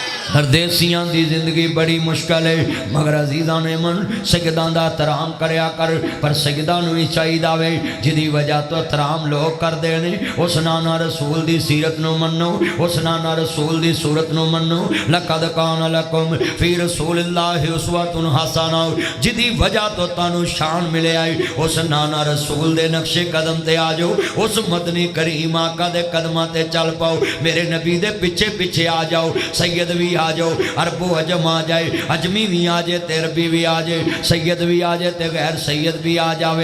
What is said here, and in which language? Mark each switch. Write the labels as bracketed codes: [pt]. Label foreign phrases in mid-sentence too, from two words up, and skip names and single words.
[pa] پردیسیاں دی زندگی بڑی مشکل ہے، مگر عزیزاں نے من سجدہ دا احترام کریا کر. پر سجدہ نوں بھی چاہیدا وے، جہدی وجہ تو احترام لوگ کردے نے. اس نانا رسول دی سیرت نوں منو، اس نانا رسول دی صورت نوں منو. [ar] لقد كان لكم في رسول الله أسوة حسنة, [pa] جہدی وجہ تو تہانوں شان ملے آئی. اس نانا رسول دے نقشِ قدم تے آ جاؤ، اس مدنی کریم آقا دے قدماں تے چل پاؤ. میرے نبی دے پچھے پچھے آ جاؤ۔ سید بھی آ جاؤ، عرب و عجم آ جائے، عجمی بھی آ جائے، تیربی بھی آ جائے، سید بھی آ جائے، غیر سید بھی آ جائے.